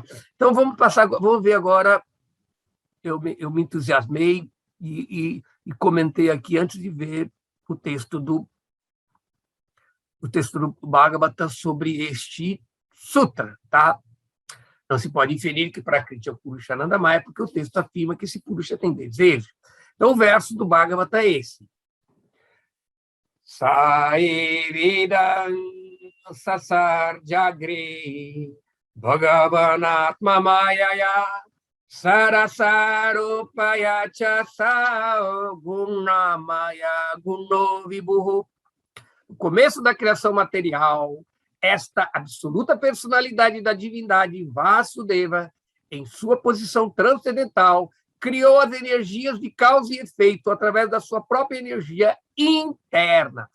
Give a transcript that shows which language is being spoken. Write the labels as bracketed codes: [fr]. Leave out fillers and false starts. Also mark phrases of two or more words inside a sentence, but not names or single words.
[pt] Então, vamos ver agora, eu me entusiasmei e comentei aqui antes de ver o texto do Bhagavata sobre este sutra, tá? Não se pode inferir que Prakriti é o [sa] Purusha Anandamaya, [pt] porque o texto afirma que esse Purusha tem desejo. Então, o verso do Bhagavata é esse. [sa] Saevedam sasar jagre Bhagavanatma mayaya sarasarupaya chasa gunamaya guno vibhuhu. [pt] No começo da criação material, esta absoluta personalidade da divindade Vasudeva, em sua posição transcendental, criou as energias de causa e efeito através da sua própria energia interna.